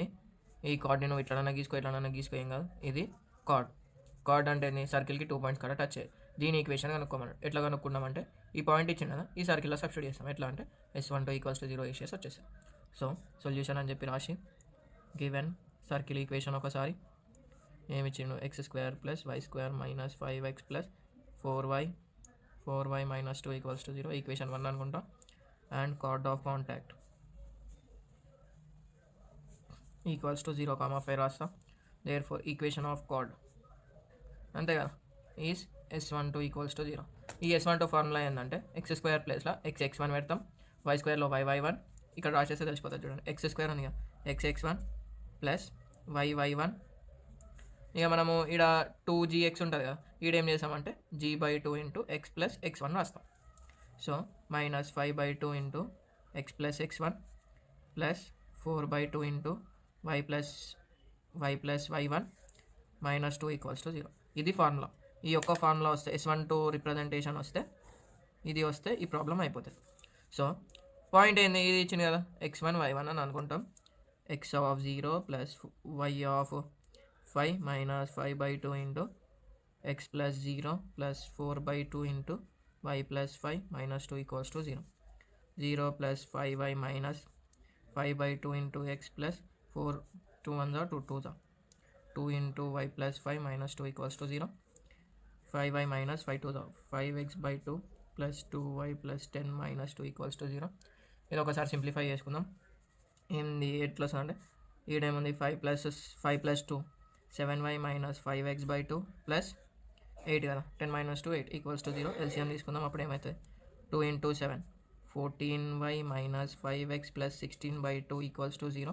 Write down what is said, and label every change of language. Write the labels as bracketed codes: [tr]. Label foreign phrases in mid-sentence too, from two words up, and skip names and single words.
[te] ఈ కార్డ్ని నువ్వు ఇట్లనన్నా గీసుకో ఏం కాదు. ఇది కార్డ్ అంటే సర్కిల్కి 2 పాయింట్స్ కాడ టచ్ అయ్యాయి. దీని ఈక్వేషన్ కనుక్కోమన్నాడు. ఎట్లా కనుక్కున్నామంటే ఈ పాయింట్ ఇచ్చింది కదా, ఈ సర్కిల్లో సబ్స్టిట్యూట్ చేస్తాం. ఎట్లా అంటే S12 = 0 వేసేసి వచ్చేసాం. సో సొల్యూషన్ అని చెప్పి రాసి [en] given circle equation [te] ఒకసారి ఏమిచ్చిండు? x² + y² - 5x + 4y - 2 = 0 ఈక్వేషన్ 1 అనుకుంటా. [en] and chord of contact equals to 0,5 రాస్తా. therefore equation of chord [te] అంతే కదా [en] is S12 = 0. [te] ఈ S12 ఫార్ములా ఏంటంటే x² ప్లేస్లో xx1 పెడతాం, y² y1 ఇక్కడ రాసేస్తే తెలిసిపోతుంది చూడండి. x² ఉంది కదా, xx1 + y1. ఇక మనము ఇక్కడ 2gx ఉంటుంది కదా, ఈడేం చేసామంటే g/2 × x + x1 రాస్తాం. సో -5/2 × x + x1 + 4/2 × y + y1 - 2 = 0. ఇది ఫార్ములా. ఈ యొక్క ఫార్ములా వస్తే S12 రిప్రజెంటేషన్ వస్తే ఇది వస్తే ఈ ప్రాబ్లం అయిపోతుంది. సో పాయింట్ ఏంది? ఇది ఇచ్చింది కదా, x1 y1 అని అనుకుంటాం. x0 + y5 - 5/2 × x + 0 + 4/2 × y + 5 - 2 = 0. 0 + 5y - 5/2 × x + 4 2 1 2 2 2 × y + 5 - 2 = 0. 5y - 5 2 5x/2 + 2y + 10 - 2 = 0. ఇది ఒకసారి సింప్లిఫై చేసుకుందాం. ఏంది ఎట్లా అంటే ఈడేముంది 5 + 2 7y - 5x/2 + 8 కదా, 10 - 2 8 = 0. ఎల్సిఎం తీసుకుందాం. అప్పుడు ఏమవుతుంది? 2 × 7 14y - 5x + 16/2 = 0.